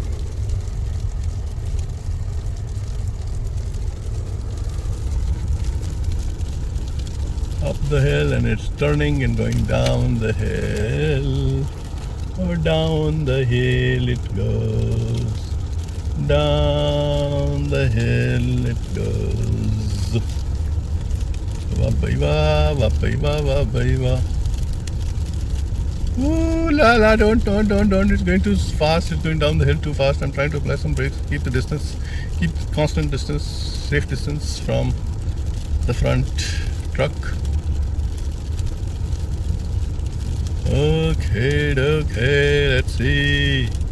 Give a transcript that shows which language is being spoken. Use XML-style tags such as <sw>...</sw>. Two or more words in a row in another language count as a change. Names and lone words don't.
<en>Up the hill, and it's turning and going down the hill. Or down the hill it goes. Down the hill it goes. Wa-ba-ba, wa-ba-ba, wa-ba-ba. Ooh la la, don't. It's going too fast. It's going down the hill too fast. I'm trying to apply some brakes. Keep the distance. Keep constant distance, safe distance from the front truck. Okay, let's see.</en>